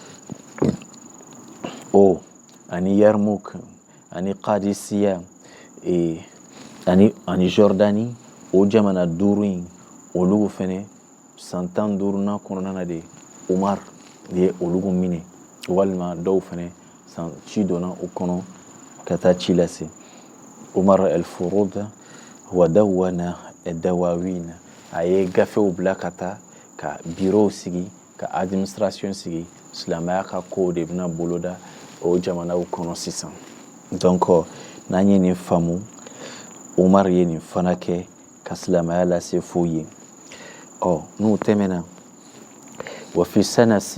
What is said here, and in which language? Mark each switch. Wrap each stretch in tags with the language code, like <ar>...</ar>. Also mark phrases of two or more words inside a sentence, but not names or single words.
<bm>ani Yarmouk ani Qadisiya ani Jordanie o jamana 5 in olu fɛnɛ san 15nan kɔnɔna na de Umar ye olu minɛ walima dɔw fɛnɛ ci donna u kɔnɔ ka taa ci lase Umar al-Furud</bm> <ar>ودوّن الدواوين</ar> <bm>a ye gafew bila ka taa ka bureau sigi ka administration sigi silamɛya ka kow de bɛna boloda o jamanaw kɔnɔ sisan donc n'an ye nin faamu Umar ye nin fana kɛ ka silamɛya lase fo ye n'u tɛmɛna wa fi sana</bm>